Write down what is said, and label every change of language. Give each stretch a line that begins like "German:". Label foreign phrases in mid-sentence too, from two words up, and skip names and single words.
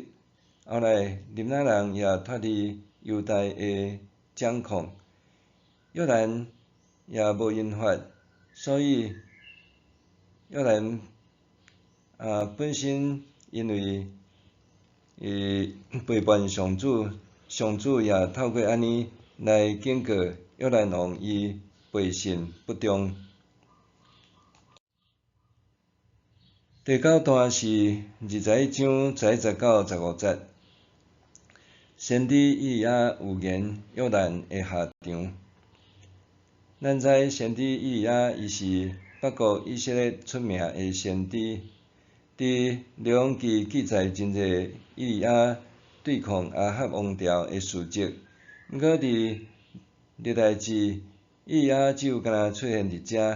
Min Nan Chinese: 后来林拿人也脱离犹大的掌控，约兰也无因法，所以约兰本身因为背叛上主，上主也透过安尼来警告约兰王伊背信不忠。第9段是21章11、19、15节。先知以利亚预言约兰的下场。咱知先知以利亚，伊是北国以色列出名的先知。伫列王记记载真侪以利亚对抗亚哈王朝的事迹。毋过伫历代志，以利亚只有敢若出现伫遮。